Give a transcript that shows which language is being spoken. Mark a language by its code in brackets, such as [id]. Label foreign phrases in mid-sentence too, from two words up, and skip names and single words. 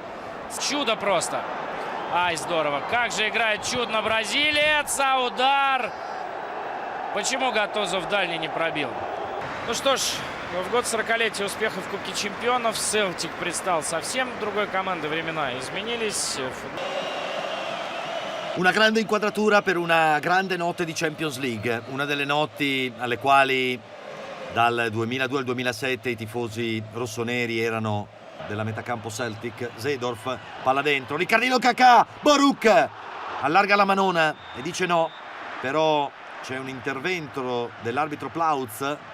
[ru] Чудо просто. Ай, здорово. Как же играет чудно бразилец. А удар. Почему Гатузов дальний не пробил? Ну что ж, в год 40-летия успеха в Кубке Чемпионов Celtic предстал совсем другой командой. Времена изменились. [it] Una grande inquadratura per una grande notte di Champions League, una delle notti alle quali dal 2002 al 2007 i tifosi rossoneri erano della metacampo Celtic. Seedorf, palla dentro, Ricardino Kakà, Boruk allarga la manona e dice no, però c'è un intervento dell'arbitro Plautz.